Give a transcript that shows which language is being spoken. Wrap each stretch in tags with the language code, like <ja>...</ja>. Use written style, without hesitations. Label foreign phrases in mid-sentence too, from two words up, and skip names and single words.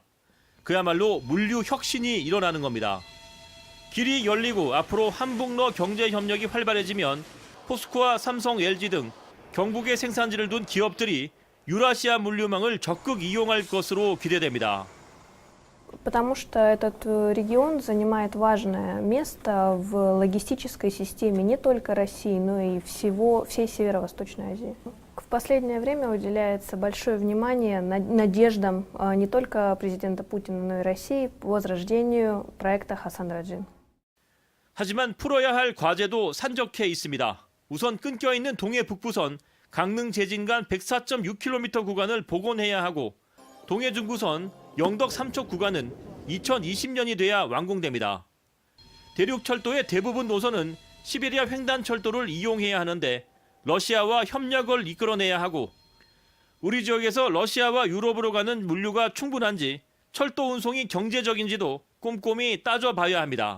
<ko>그야말로 물류 혁신이 일어나는 겁니다. 길이 열리고 앞으로 한북러 경제 협력이 활발해지면 포스코와 삼성, LG 등 경북에 생산지를 둔 기업들이 유라시아 물류망을 적극 이용할 것으로 기대됩니다.</ko> <ru>Потому что этот регион занимает важное место в логистической системе не только России, но и всей Северо-Восточной Азии. В последнее время уделяется большое внимание надеждам не только президента Путина, но и России по возрождению проекта Хасан-Раджин.</ru> <ko>하지만 풀어야 할 과제도 산적해 있습니다. 우선 끊겨 있는 동해 북부선 강릉 제진 간 104.6km 구간을 복원해야 하고 동해 중부선 영덕 삼척 구간은 2020년이 돼야 완공됩니다. 대륙 철도의 대부분 노선은 시베리아 횡단 철도를 이용해야 하는데 러시아와 협력을 이끌어내야 하고 우리 지역에서 러시아와 유럽으로 가는 물류가 충분한지 철도 운송이 경제적인지도 꼼꼼히 따져봐야 합니다.</ko>